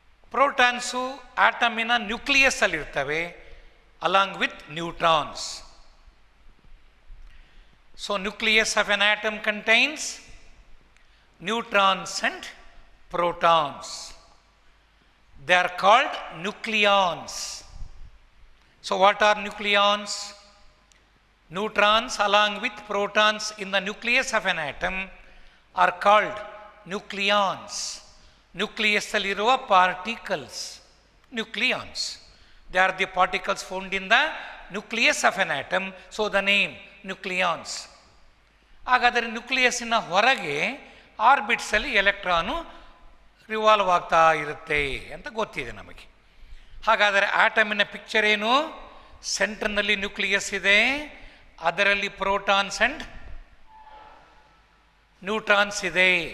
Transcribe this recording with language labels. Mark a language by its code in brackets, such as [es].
[kn] Protons ಆಟಮಿನ nucleus ಅಲ್ಲಿರ್ತವೆ [en] Along with neutrons. So nucleus of an atom contains neutrons and protons. They are called nucleons. So what are nucleons? Neutrons along with protons in the nucleus of an atom are called nucleons. [kn] Nucleus alliruva particles, nucleons. [en] They are the particles found in the nucleus of an atom, so the name nucleons. [kn] ಹಾಗಾದರೆ ನ್ಯೂಕ್ಲಿಯಸ್ಸಿನ ಹೊರಗೆ ಆರ್ಬಿಟ್ಸಲ್ಲಿ electron revolve ಆಗ್ತಾ ಇರುತ್ತೆ ಅಂತ ಗೊತ್ತಿದೆ ನಮಗೆ. ಹಾಗಾದರೆ ಆಟಮಿನ picture ಏನು? ಸೆಂಟರ್ನಲ್ಲಿ ನ್ಯೂಕ್ಲಿಯಸ್ ಇದೆ, ಅದರಲ್ಲಿ ಪ್ರೋಟಾನ್ಸ್ ಅಂಡ್ ನ್ಯೂಟ್ರಾನ್ಸ್ ಇದೆ.